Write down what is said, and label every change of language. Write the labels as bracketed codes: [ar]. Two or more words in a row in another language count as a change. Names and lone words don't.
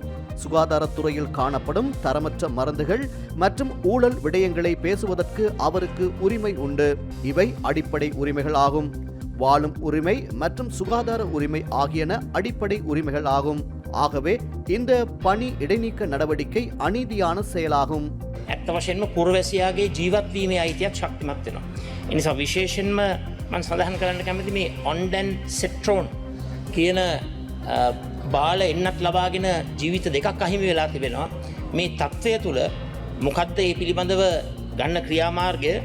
[ta] சுகாதாரத்துறையில் காணப்படும் தரமற்ற மருந்துகள் மற்றும் ஊழல் விடயங்களை பேசுவதற்கு அவருக்கு உரிமை உண்டு. இவை அடிப்படை உரிமைகள் ஆகும். வாழும் உரிமை மற்றும் சுகாதார உரிமை ஆகியன அடிப்படை உரிமைகள் ஆகும். ஆகவே இந்த பணி இடைநீக்க நடவடிக்கை அநீதியான செயலாகும். [si] ඇත්ත වශයෙන්ම පුරවැසියාගේ ජීවත් වීමේ අයිතියක් ශක්තිමත් වෙනවා. ඒ නිසා විශේෂයෙන්ම මම සඳහන් කරන්න කැමති මේ ඔන්ඩන් සෙට්‍රෝන් කියන බාල එන්නත් ලබාගෙන ජීවිත දෙකක් අහිමි වෙලා තිබෙනවා. මේ තත්ත්වය තුළ මොකද්ද මේ පිළිබඳව ගන්න ක්‍රියාමාර්ගය?